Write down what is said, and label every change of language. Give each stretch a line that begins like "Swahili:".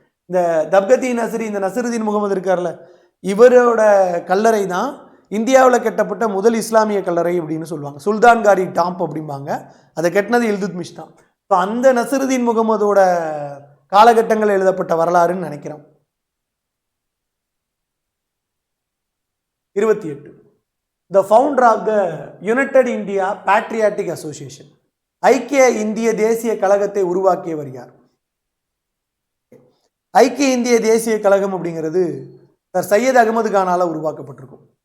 Tamil: இந்த தப்கத்-இ-நஸ்ரி, இந்த நசருதீன் முகமது இருக்கார்ல, இவரோட கல்லறை தான் இந்தியாவில் கட்டப்பட்ட முதல் இஸ்லாமிய கல்லறை அப்படின்னு சொல்லுவாங்க. சுல்தான்காரி டாம்ப் அப்படிம்பாங்க. அதை கட்டினது இல்துத்மிஷ் தான். இப்போ அந்த நசருதீன் முகமதோட காலகட்டங்கள் எழுதப்பட்ட வரலாறுன்னு நினைக்கிறோம்.
English: 28 The founder of the United India Patriotic Association,
Tamil: ஐக்கிய இந்திய தேசிய கழகத்தை உருவாக்கியவர் யார்? ஐக்கிய இந்திய தேசிய கழகம் அப்படிங்கிறது சார் சையத் அகமது கானால உருவாக்கப்பட்டிருக்கும்.